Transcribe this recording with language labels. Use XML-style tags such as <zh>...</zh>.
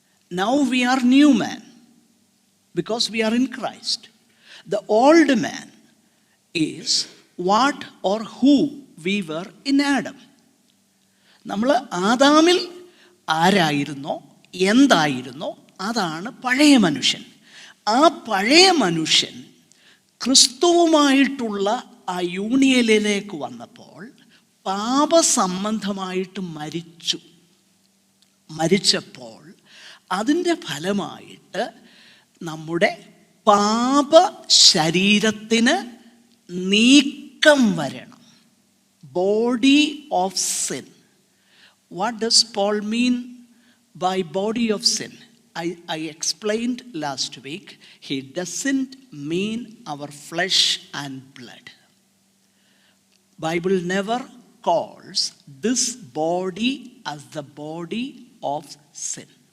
<en>Now we are new man because we are in Christ. The old man is what or who we were in Adam.</en> <ml>നമ്മൾ ആദാമിൽ ആരായിരുന്നോ എന്തായിരുന്നോ അതാണ് പഴയ മനുഷ്യൻ. ആ പഴയ മനുഷ്യൻ ക്രിസ്തുവുമായിട്ടുള്ള ആ യൂണിയനിലേക്ക് വന്നപ്പോൾ പാപസംബന്ധമായിട്ട് മരിച്ചപ്പോൾ അതിൻ്റെ ഫലമായിട്ട് നമ്മുടെ പാപ ശരീരത്തിന് നീക്കം വരണം.</ml> <en>Body of sin. What does Paul mean by body of sin? I explained last week, he doesn't mean our flesh and blood. Bible never calls this body as the body of sin.</en>